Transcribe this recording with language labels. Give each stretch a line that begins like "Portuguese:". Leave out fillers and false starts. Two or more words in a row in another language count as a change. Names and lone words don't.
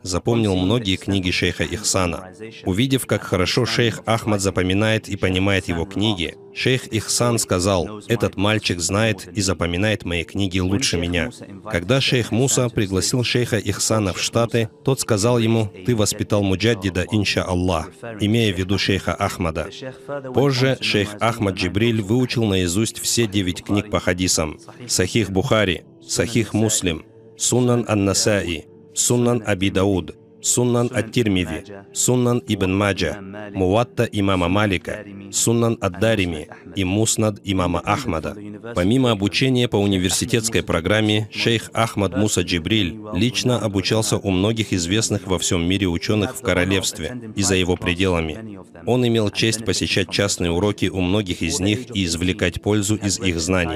Russian: запомнил многие книги шейха Ихсана. Увидев, как хорошо шейх Ахмад запоминает и понимает его книги, шейх Ихсан сказал: «Этот мальчик знает и запоминает мои книги лучше меня». Когда шейх Муса пригласил шейха Ихсана в Штаты, тот сказал ему: «Ты воспитал муджаддида,
Arabic: إن شاء الله»,
Russian: имея в виду шейха Ахмада. Позже шейх Ахмад Джибриль выучил наизусть все 9 книг по хадисам: Сахих Бухари, Сахих Муслим, Суннан ан-Насаи, Суннан Аби Дауд, Суннан ат-Тирмизи, Суннан Ибн Маджа, Муатта имама Малика, Суннан ад-Дарими и Муснад имама Ахмада. Помимо обучения по университетской программе, шейх Ахмад Муса Джибриль лично обучался у многих известных во всем мире ученых в королевстве и за его пределами. Он имел честь посещать частные уроки у многих из них и извлекать пользу из их знаний.